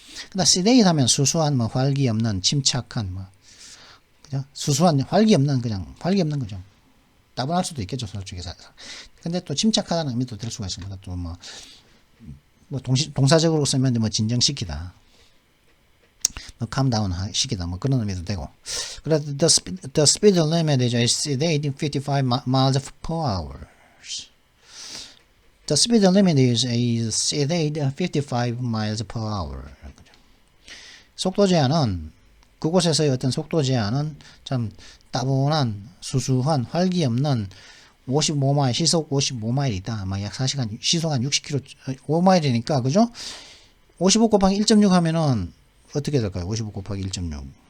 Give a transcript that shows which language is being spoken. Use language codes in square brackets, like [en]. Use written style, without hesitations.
[ko] 그 다음 sedate 하면 수수한, 활기 없는, 침착한, 그죠? 수수한, 활기 없는 거죠. 따분할 수도 있겠죠, 솔직히. 근데 또 침착하다는 의미도 될 수가 있습니다. 또 동사적으로 쓰면 진정시키다. [en] calm down [ko] 시키다. 그런 의미도 되고. 그래서 [en] the speed limit is 55 miles per hour. The speed limit is 55 miles per hour. [ko] 속도 제한은 그곳에서의 어떤 속도 제한은 참 따분한, 수수한, 활기 없는 55마일, 시속 55마일이다. 약 4시간, 시속 한 60km, 5마일이니까, 그죠? 55 곱하기 1.6 하면은 어떻게 될까요? 55 곱하기 1.6.